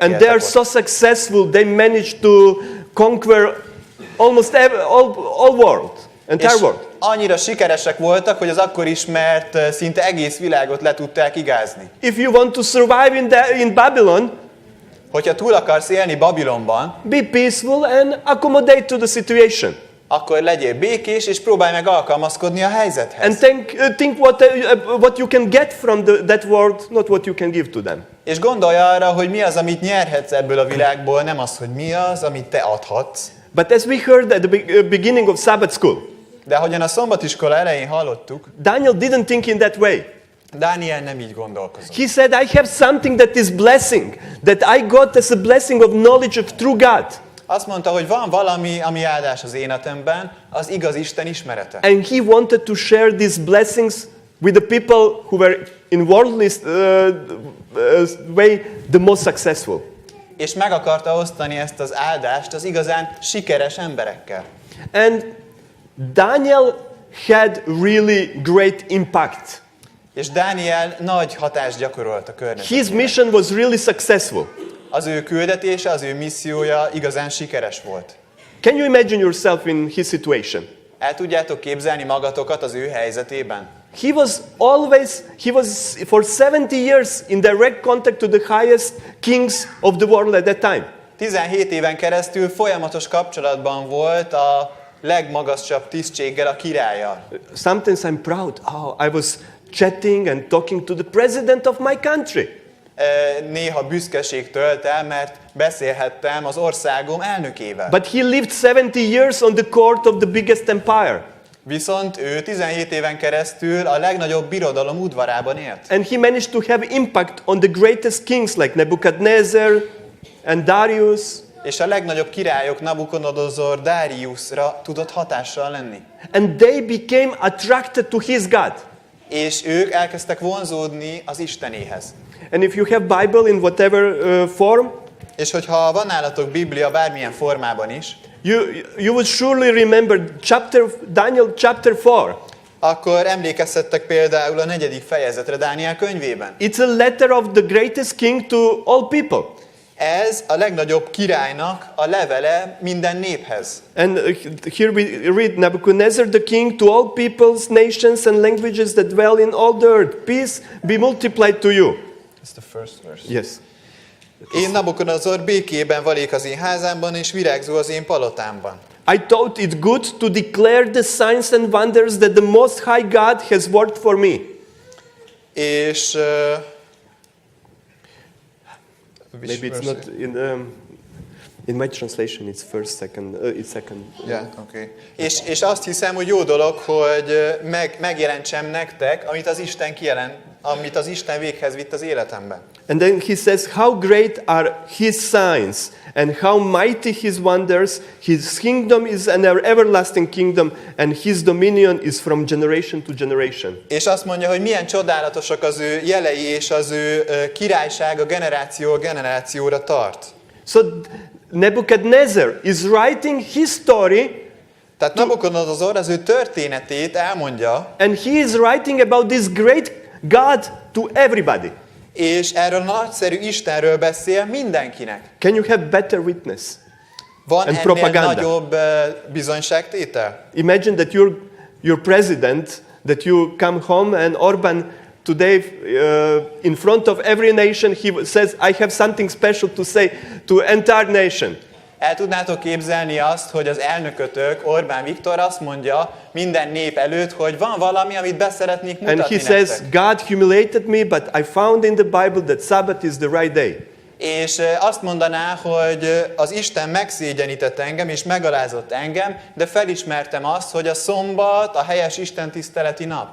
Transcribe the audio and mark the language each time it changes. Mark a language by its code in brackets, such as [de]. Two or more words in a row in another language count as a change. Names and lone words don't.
[en] And [hu] éltek [en] they are [hu] ott. [en] so successful, they managed to conquer almost all world, entire [hu] És [en] world. [hu] annyira sikeresek voltak, hogy az akkor ismert szinte egész világot le tudták igázni. [en] If you want to survive in Babylon, [hu] Hogyha túl akarsz élni Babilonban, [en] be peaceful and accommodate to the situation. [hu] akkor legyél békés, és próbálj meg alkalmazkodni a helyzethez. [en] And think what you can get from that world, not what you can give to them. [hu] És gondolj arra, hogy mi az, amit nyerhetsz ebből a világból, nem az, hogy mi az, amit te adhatsz. [en] But as we heard at the beginning of Sabbath school, [hu] De ahogyan a szombatiskola elején hallottuk, [en] Daniel didn't think in that way. [hu] Dániel nem így gondolkozott. [en] He said, I have something that is blessing, that I got as a blessing of knowledge of true God. [hu] Azt mondta, hogy van valami, ami áldás az életemben, az igaz Isten ismerete. [en] And he wanted to share these blessings with the people who were in worldly way the most successful. [hu] És meg akarta osztani ezt az áldást az igazán sikeres emberekkel. [en] And Daniel had really great impact. [hu] És Dániel nagy hatást gyakorolt a környezetére. [en] His mission was really successful. [hu] Az ő küldetése, az ő missziója igazán sikeres volt. [en] Can you imagine yourself in his situation? [hu] El tudjátok képzelni magatokat az ő helyzetében? [en] He was for 70 years in direct contact to the highest kings of the world at that time. [hu] 17 éven keresztül folyamatos kapcsolatban volt a legmagasabb tisztséggel, a királlyal. [en] Sometimes I'm proud. Oh, I was chatting and talking to the president of my country. [hu] Néha büszkeség tölt el, mert beszélhettem az országom elnökével. [en] But he lived 70 years on the court of the biggest empire. [hu] Viszont ő 17 éven keresztül a legnagyobb birodalom udvarában élt. [en] And he managed to have impact on the greatest kings like Nebuchadnezzar and Darius. [hu] És a legnagyobb királyok, Nabukodonozor, Dáriusra tudott hatással lenni. [en] And they became attracted to his God. [hu] És ők elkezdtek vonzódni az Istenéhez. [en] And if you have Bible in whatever form, [hu] És hogyha van nálatok Biblia bármilyen formában is, [en] you will surely remember Daniel chapter 4. [hu] akkor emlékezhettek például a 4. fejezetre Dániel könyvében. [en] It's a letter of the greatest king to all people. [hu] Ez a legnagyobb királynak a levele minden néphez. [en] And here we read, Nebuchadnezzar the king, to all peoples, nations and languages that dwell in all the earth, peace be multiplied to you. It's the first verse. Yes. [hu] Én Nabucodonosor békében valék az én házámban, és virágzó az én palotámban. [en] I thought it good to declare the signs and wonders that the Most High God has worked for me. [hu] És [en] Maybe it's not in my translation. It's first, second. It's second. Yeah, okay. [hu] És azt hiszem, hogy jó dolog, hogy megjelentsem nektek, amit az Isten véghez vitt az életemben. [en] And then he says, how great are his signs and how mighty his wonders. His kingdom is an everlasting kingdom and his dominion is from generation to generation. [hu] És azt mondja, hogy milyen csodálatosak az ő jelei és az ő királysága generációról generációra tart. [en] So Nebuchadnezzar is writing his story. [hu] Tehát Nabucodonosor az ő történetét elmondja. [en] And he is writing about this great God to everybody. [hu] És erről a nagyszerű Istenről beszél mindenkinek. [en] Can you have better witness? [hu] Van [en] and [hu] ennél [en] propaganda? [hu] nagyobb bizonyságtétel? [en] Imagine that your president, that you come home and Orban today in front of every nation he says, I have something special to say to entire nation. [hu] El tudnátok képzelni azt, hogy az elnökötök, Orbán Viktor azt mondja minden nép előtt, hogy van valami, amit beszeretnék mutatni [en] And he [hu] nektek. [en] says, God humiliated me, but I found in the Bible that Sabbath is the right day. [hu] És azt mondaná, hogy az Isten megszégyenített engem, és megalázott engem, de felismertem azt, hogy a szombat a helyes istentiszteleti nap.